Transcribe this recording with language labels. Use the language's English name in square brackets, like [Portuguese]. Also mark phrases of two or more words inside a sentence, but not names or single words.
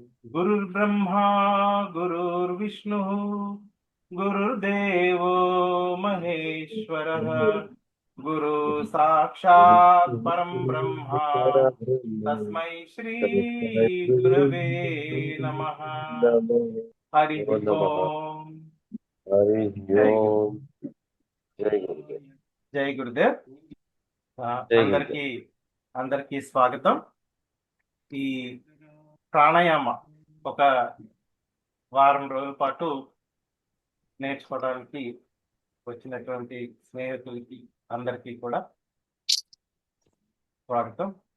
[Sanskrit] गुरुर्ब्रह्मा गुरुर्विष्णुः गुरुर्देवो महेश्वरः गुरु साक्षात् परं ब्रह्म तस्मै श्री गुरवे नमः। हरि ओम। हरि [Hindi] जय गुरु। ओम। जय गुरुदेव। जय गुरुदेव। जय गुरुदेव। [Telugu] అందరికీ అందరికీ స్వాగతం. ఈ ప్రాణాయామ ఒక వారం రోజుల పాటు నేర్చుకోవడానికి వచ్చినటువంటి స్నేహితులకి అందరికీ కూడా స్వాగతం.